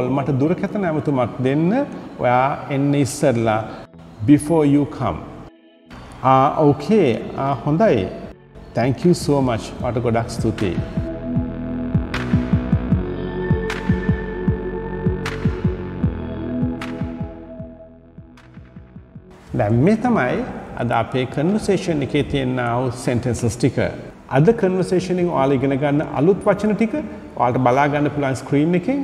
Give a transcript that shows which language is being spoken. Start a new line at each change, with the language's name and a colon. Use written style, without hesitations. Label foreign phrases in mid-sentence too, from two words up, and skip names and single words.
Sinhala: මට දුරකථන ඇමතුමක් දෙන්න ඔයා එන්න ඉස්සරලා
English: before you come. Okay. හොඳයි. Thank you so much.
Sinhala: ඔයාට ගොඩක් ස්තුතියි. දැන් මේ තමයි අද අපේ කන්වර්සේෂන් එකේ තියෙන sentences ටික. අද කන්වර්සේෂන් එකෙන් ඔයාලා ඉගෙන ගන්න අලුත් වචන ටික ඔයාලට බලා ගන්න පුළුවන් ස්ක්‍රීන් එකෙන්.